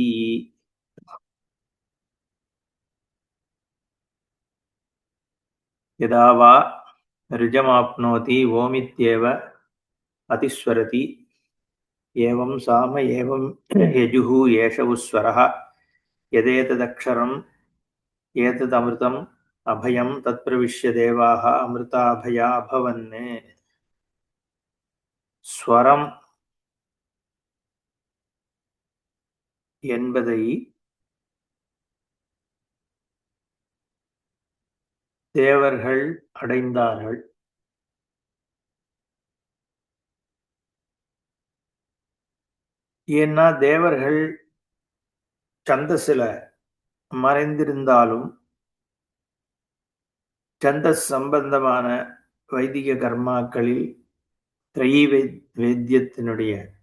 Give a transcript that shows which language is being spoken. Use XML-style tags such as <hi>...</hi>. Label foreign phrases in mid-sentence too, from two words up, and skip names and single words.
<sa>यदा वा ऋजमाप्नोति ओमित्येव अतिस्वरति एवं साम एवं यजुः एष उस्वरः यदेतदक्षरम् एतदमृतम् अभयं तत्प्रविश्य देवाः अमृता अभया भवन्.</sa> <ta>ஸ்வரம் என்பதை தேவர்கள் அடைந்தார்கள். ஏன்னா தேவர்கள் சந்தஸ்ல மறைந்திருந்தாலும் சந்தஸ் சம்பந்தமான வைதிக கர்மாக்களில் வேத்தியத்தினுடைய</ta>